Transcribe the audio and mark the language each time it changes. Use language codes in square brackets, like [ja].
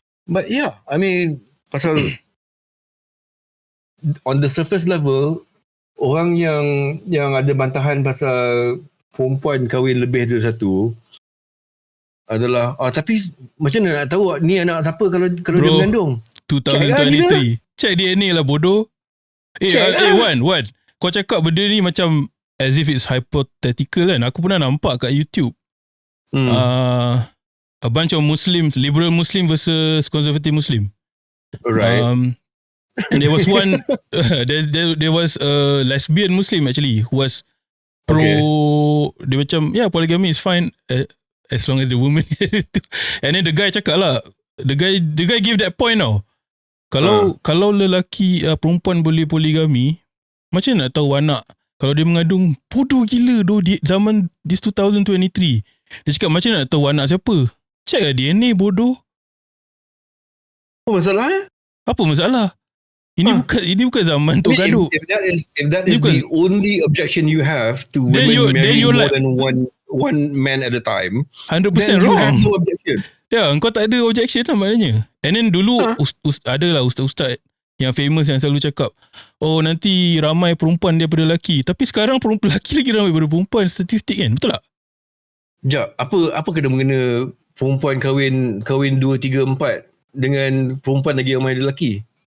[en] But yeah, I mean, [ms] pasal on the surface level, orang yang ada bantahan pasal perempuan kahwin lebih dari satu adalah tapi macam mana nak tahu ni anak siapa kalau dia mengandung? 2023. [en] Check DNA [ms] lah bodoh. Wan, kau cakap benda ni macam [en] as if it's hypothetical [ms] kan. Aku pernah nampak kat YouTube. [en] A bunch of Muslims, liberal Muslim versus conservative Muslim. Right. And there was one there was a lesbian Muslim actually who was pro, [ms] dia macam [en] polygamy is fine as long as the woman. And then the guy [ms] cakap lah, [en] the guy give that point [ms] tau. Kalau lelaki perempuan boleh poligami, macam nak tahu anak kalau dia mengandung? Bodoh gila doh di zaman [en] this [ms] 2023. Dia cakap macam nak tahu anak siapa? [en] Check [ms] lah DNA bodoh. Apa masalah? Apa masalah? Ini bukan zaman tu gaduh. [en] If that is the only objection you have to women marrying more than one man at a time, 100% then wrong. You have no objection. [ms] Ya, kau tak ada objection lah maknanya. And then dulu adalah ustaz-ustaz yang famous yang selalu cakap, nanti ramai perempuan daripada lelaki. Tapi sekarang perempuan lelaki lagi ramai daripada perempuan, statistik kan? Betul tak? Sekejap, apa kena mengena perempuan kahwin 2, 3, 4 dengan perempuan lagi ramai lelaki?